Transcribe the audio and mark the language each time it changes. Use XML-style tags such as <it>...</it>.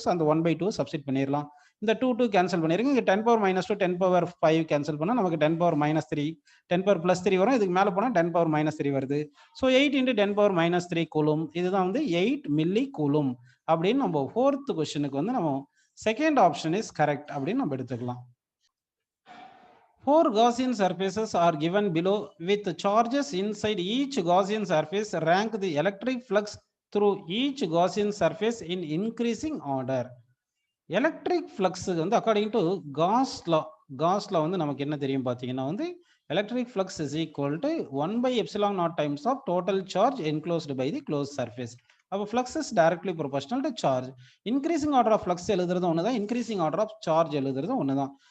<ta>So அந்த 1/2 substitute பண்ணிடலாம். இந்த 2 கேன்சல் பண்ணிருங்க. இங்கே 10⁻⁻2 10⁵ கேன்சல் பண்ணால் நமக்கு 10⁻⁻3 10⁻+3 வரும். இதுக்கு மேலே போனால் 10⁻⁻3 வருது. So 8 × 10⁻⁻3 coulomb. இதுதான் வந்து 8 மில்லி கூலும் அப்படின்னு நம்ம ஃபோர்த் கொஸ்டினுக்கு வந்து நம்ம செகண்ட் ஆப்ஷன் இஸ் கரெக்ட் அப்படின்னு நம்ம எடுத்துக்கலாம்.</ta> <en>4 Gaussian surfaces are given below with charges inside each Gaussian surface. Rank the electric flux through each Gaussian surface in increasing order.</en> <ta>Electric flux வந்து according to cos லா வந்து நமக்கு என்ன தெரியும் பார்த்தீங்கன்னா வந்து electric flux is equal to 1/ε0 times of total charge enclosed by the close surface. அப்போ flux is directly proportional to charge. Increasing order of flux எழுதுறது ஒன்று தான், இன்க்ரீசிங் ஆர்டர் ஆஃப் சார்ஜ் எழுதுறது ஒன்று தான்.</ta>